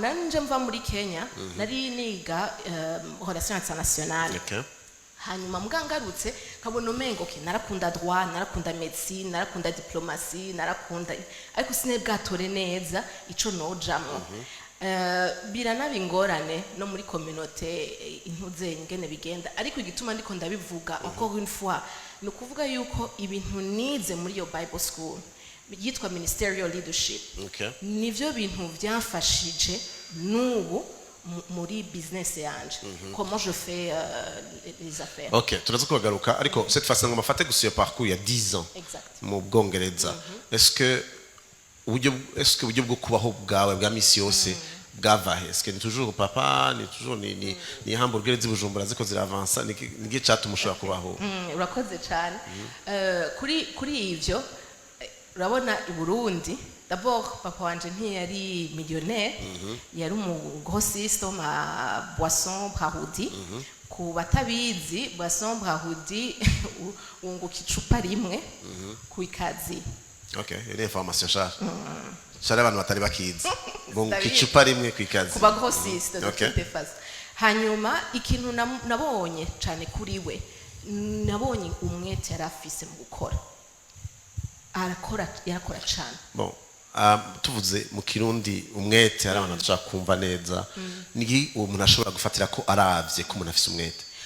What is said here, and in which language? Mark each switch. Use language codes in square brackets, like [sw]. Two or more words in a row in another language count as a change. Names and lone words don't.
[rn] nanje mva muri Kenya nari niga [fr] relation internationale [rn] hanyuma mugangarutse kabona umengo narakunda droit narakunda médecine narakunda diplomatie narakunda ariko sinebwatore neza ico nojamwo biranabingorane no muri communauté intuze ingene bigenda ariko igituma ndiko ndabivuga [fr] encore une fois [rn] no kuvuga yuko ibintu nize muri yo Bible school yitwa [en] ministerial leadership [rn] nivyo bintu byamfashije nubu muri business yanje [fr] comment je fais les affaires. [rn] Turaza kubagaruka ariko [fr] cette fois [rn] ngo mafate gusiyo parcours ya 10 ans mu Bwongereza [fr] est-ce que [rn] uburyo bwo kubaho bwawe bwa misi yose bwavahe? [fr] Est-ce que [rn] ni toujours papa ni toujours ni hamburger z'Ibujumbura ziko ziravansa ni cyatuma ushobora kubaho? Urakoze cyane. Kuri ivyo urabona i Burundi d'abord papa wanje ntiyari millionnaire yari umu grossiste ma boisson Brahudi ku batabizi boisson Brahudi unguka icupa rimwe ku ikazi. Ile information shara abantu batari bakizi bunguka icupa rimwe ku ikazi ku ba [fr] grossiste de toute phase. [rn] Hanyuma ikintu nabonye cyane kuri we nabonye umwete yarafise mu gukora yarakora cyane. Bon tuvuze mu Kirundi umwete ari abantu bashaka kumva neza nigi uwo umuntu ashobora gufatira ko aravye ko umuntu afise umwete?